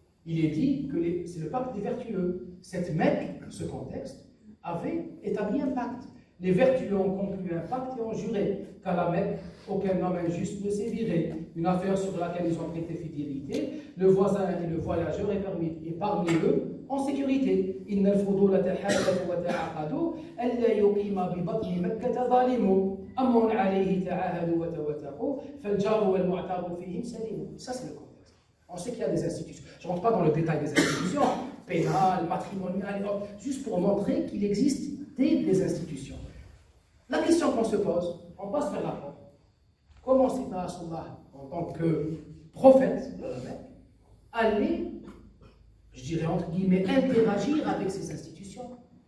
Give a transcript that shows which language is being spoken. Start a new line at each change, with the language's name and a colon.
French: Il est dit que c'est le pacte des vertueux. Cette Mecque, ce contexte, avait établi un pacte. Les vertueux ont conclu un pacte et ont juré qu'à la Mecque, aucun homme injuste ne sévirait. Une affaire sur laquelle ils ont prêté fidélité, le voisin et le voyageur est permis. Et parmi eux, en sécurité.
Arabic: إن الفضول تحالفوا وتعاقدوا ألا يقيم ببطن مكة ظالم أمر عليه تعاهدوا وتوثقوا فالجار والمعتار فيهم سليم.
French: Ça c'est le contexte. On sait qu'il y a des institutions. Je ne rentre pas dans le détail des institutions, pénales, matrimoniales, juste pour montrer qu'il existe des institutions. La question qu'on se pose, on passe vers la porte. Comment Sidna Rasulullah, en tant que prophète, allait, je dirais entre guillemets, interagir avec ces institutions?